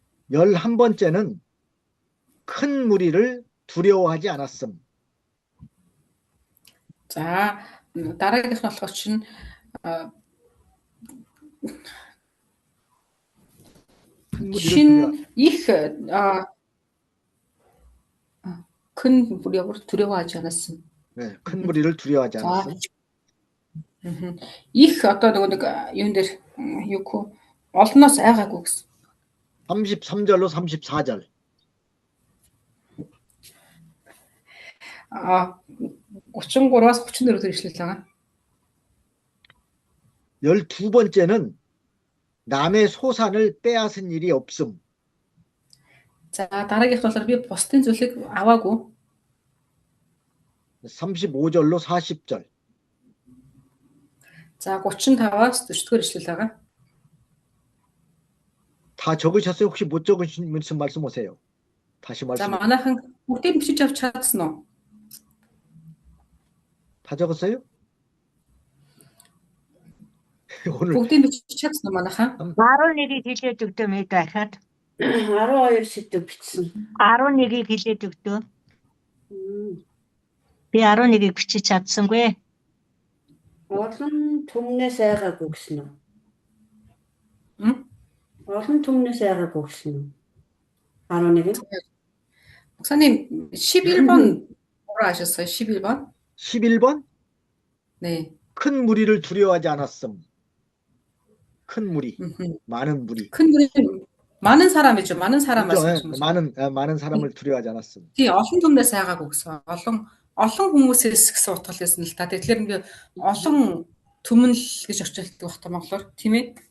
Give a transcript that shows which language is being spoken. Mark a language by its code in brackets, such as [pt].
[ko] 11번째는 큰 무리를 두려워하지 않았음. [mn] За дараагийнх нь болохоор чинь 신 их [ko] 큰 무리를 두려워하지 않았음. 네, 큰 무리를 두려워하지 않았음. [mn] их одоо нэг юун дээр юу олноос айгаагүй гэсэн. [ko] 33절로 34절. [mn] 33-аас 34 ишлэл байгаа. [ko] 12번째는 남의 소산을 빼앗은 일이 없음. [mn] За дараагийнх нь болохоор би бусдын зүйлийг аваагүй. [ko] 35절로 40절. [mn] За 35-аас 40-р ишлэл байгаа. [ko] 다 적으셨어요? 혹시 못 적으신 말씀 오세요. 다시 말씀. [mn] За манайхан бүгдийг бичиж авч чадсан уу? [ko] 다 적었어요? 오늘 [mn] бүгдийг бичиж чадсан уу манайхан? 11-ийг хэлээд өгдөө мэд байхад 12 сэдв бичсэн. 11-ийг хэлээд өгдөө. Би 11-ийг бичиж чадсангүй. Олон түмнээс айгаагүй гэсэн үү? Олон түмнээс айгаагүй гэсэн үү? 11. [ko] 목사님 11번 뭐라 하셨어요? 11번? 11번? 네. 큰 무리를 두려워하지 않았음. 큰 무리. 많은 무리. 큰 무리 많은 사람이죠. 많은 사람 말씀하신 거죠. 많은 사람을 두려워하지 않았음. [mn] тий олон түмнээс айгаагүй гэсэн. олон хүмүүсээс гэсэн утгал байсан л та. Тэгэхээр ингээ олон түмэн л гэж орчуулдаг байх та монголоор тийм ээ.